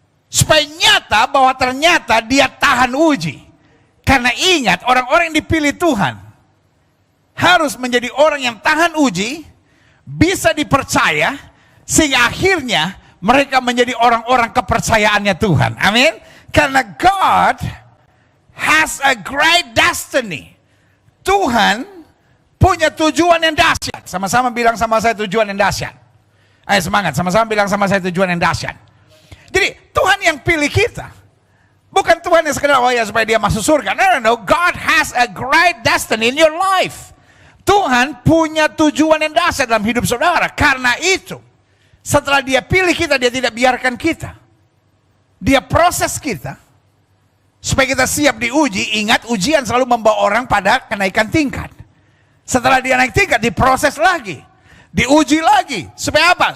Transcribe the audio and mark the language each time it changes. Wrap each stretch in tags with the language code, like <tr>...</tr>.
<id>Supaya nyata bahwa ternyata dia tahan uji. Karena ingat, orang-orang yang dipilih Tuhan harus menjadi orang yang tahan uji, bisa dipercaya, sehingga akhirnya mereka menjadi orang-orang kepercayaannya Tuhan. Amin. Karena</id> <en>God has a great destiny.</en> <id>Tuhan punya tujuan yang dahsyat. Sama-sama bilang sama saya tujuan yang dahsyat. Ayo semangat, sama-sama bilang sama saya tujuan yang dahsyat. Jadi Tuhan yang pilih kita. Bukan Tuhan yang sekedar oh ya supaya dia masuk surga. No.</id> <en>God has a great destiny in your life.</en> <id>Tuhan punya tujuan yang dahsyat dalam hidup saudara. Karena itu, setelah dia pilih kita, dia tidak biarkan kita. Dia proses kita supaya kita siap diuji. Ingat, ujian selalu membawa orang pada kenaikan tingkat. Setelah dia naik tingkat, diproses lagi, diuji lagi. Supaya apa?</id>